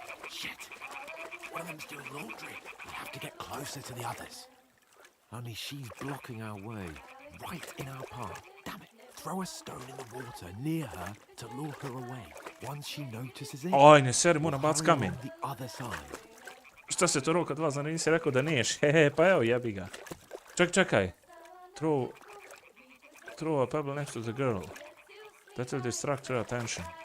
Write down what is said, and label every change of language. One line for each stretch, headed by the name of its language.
English: Shit! One of them's doing laundry. We have to get closer to the others. Only she's blocking our way, right in our path. Damn it! Throw a stone in the water near her to lure her away. Once she notices it,
Bosnian: Oj, ne seri, moram bac kamen.
English: the other side.
Bosnian: Šta se to roka dva, zna nisi rekao da niješ? Hehe, pa evo jebi ga. Čekaj.
English: Throw a pebble next to the girl. That will distract her attention.